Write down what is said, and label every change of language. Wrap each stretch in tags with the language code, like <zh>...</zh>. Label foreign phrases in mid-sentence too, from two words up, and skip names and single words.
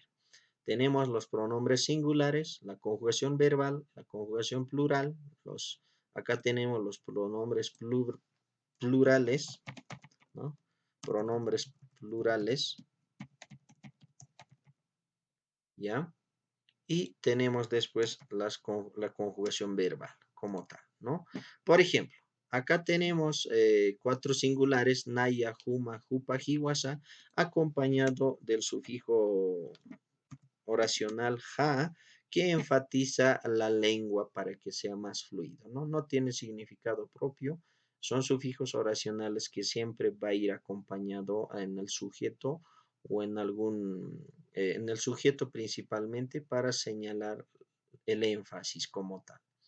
<es>Tenemos los pronombres singulares, la conjugación verbal, la conjugación plural, acá tenemos los pronombres plurales, ¿no? Pronombres plurales, ¿ya? Y tenemos después la conjugación verbal como tal, ¿no? Por ejemplo, acá tenemos 4 singulares,</es> <ay>naya, juma, jupa, jiwasa,</ay> <es>acompañado del sufijo oracional ja, que enfatiza la lengua para que sea más fluido, ¿no? No tiene significado propio, son sufijos oracionales que siempre va a ir acompañado en el sujeto o en el sujeto principalmente para señalar el énfasis como tal.</es>